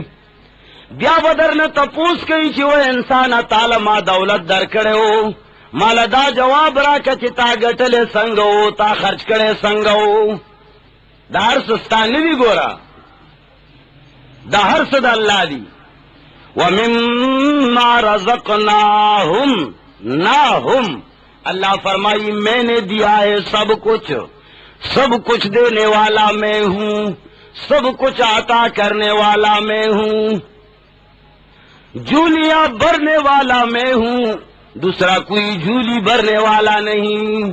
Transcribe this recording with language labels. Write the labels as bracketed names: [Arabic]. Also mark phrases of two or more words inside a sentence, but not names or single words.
[Pashto] بیا به درنه تپوس کوي چې و انسان تعالی ما دولت درکړی و مال دا جواب راکړه چې تا ګټلې څنګه و تا خرج کړی څنګه و. دا هر څه ستا نه دي ګوره دا هر څه د الله دي. [Arabic] ومما رزقناهم [Urdu] نہ ہم اللہ فرمائی میں نے دیا ہے سب کچھ دینے والا میں ہوں سب کچھ عطا کرنے والا میں ہوں جھولیاں بھرنے والا میں ہوں دوسرا کوئی جھولی بھرنے والا نہیں.